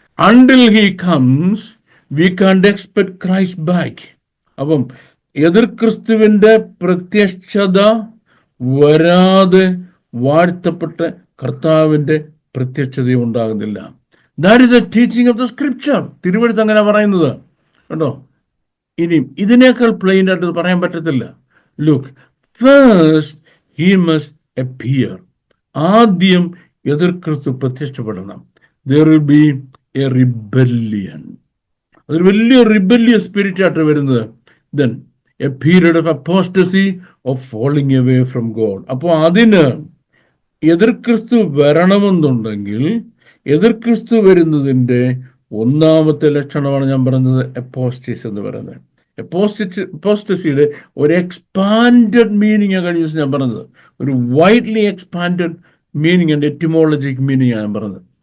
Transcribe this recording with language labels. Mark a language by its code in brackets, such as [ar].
[en] Until he comes, we can't expect Christ back. [ml] അപ്പം എതിർ ക്രിസ്തുവിന്റെ പ്രത്യക്ഷത വരാതെ വാഴ്ത്തപ്പെട്ട കർത്താവിന്റെ പ്രത്യക്ഷത ഉണ്ടാകുന്നില്ല. [en] That is a teaching of the scripture. [ml] തിരുവെഴുത്ത് അങ്ങനെ പറയുന്നത് കേട്ടോ. ഇനി ഇതിനേക്കാൾ പ്ലെയിൻ ആയിട്ട് പറയാൻ പറ്റത്തില്ല. [en] Look, first he must appear. [ml] ആദ്യം എതിർ ക്രിസ്തു പ്രത്യക്ഷപ്പെടണം. [en] there will be a rebellion. [ml] അതൊരു വലിയ റിബല്ലിയസ് സ്പിരിറ്റ് ആയിട്ട് വരുന്നത്. [en] then a period of apostasy, of falling away from God. [ml] അപ്പോൾ അതിന് എതിർ ക്രിസ്തു വരണമെന്നുണ്ടെങ്കിൽ എതിർ ക്രിസ്തു വരുന്നതിൻ്റെ ഒന്നാമത്തെ ലക്ഷണമാണ് ഞാൻ പറഞ്ഞത് അപ്പോസ്റ്റസി എന്ന് പറയുന്നത്. അപ്പോസ്റ്റസിയുടെ ഒരു എക്സ്പാൻഡഡ് മീനിങ് കഴിഞ്ഞ ദിവസം ഞാൻ പറഞ്ഞത്, ഒരു [en] widely expanded meaning and etymologic meaning [ml] ഞാൻ പറഞ്ഞത്.